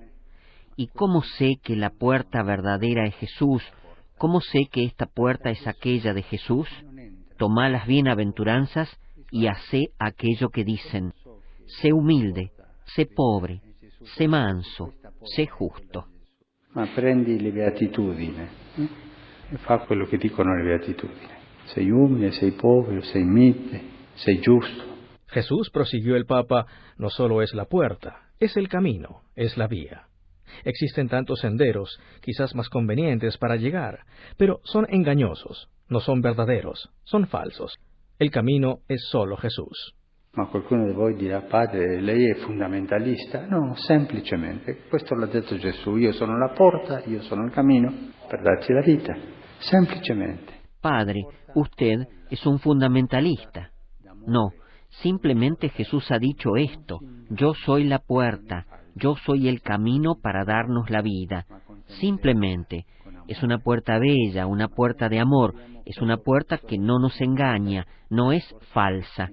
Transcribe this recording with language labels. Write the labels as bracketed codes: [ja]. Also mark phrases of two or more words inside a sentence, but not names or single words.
[es] ¿Y cómo sé que la puerta verdadera es Jesús? ¿Cómo sé que esta puerta es aquella de Jesús? Tomá las bienaventuranzas y hacé aquello que dicen. Sé humilde, sé pobre, sé manso, sé justo. [it] Ma prendi le beatitudini e fa quello che dicono le beatitudini. Sei umile, sei povero, sei mite, sei giusto. [es] Jesús, prosiguió el Papa, no solo es la puerta, es el camino, es la vía. Existen tantos senderos, quizás más convenientes para llegar, pero son engañosos, no son verdaderos, son falsos. El camino es solo Jesús. [it] Ma qualcuno di voi dirà, padre, lei è fundamentalista? No, semplicemente, questo l'ha detto Gesù, io sono la porta, io sono il cammino per darci la vita, semplicemente. [es] Padre, usted es un fundamentalista. No, simplemente Jesús ha dicho esto, yo soy la puerta, yo soy el camino para darnos la vida. Simplemente, es una puerta bella, una puerta de amor, es una puerta que no nos engaña, no es falsa.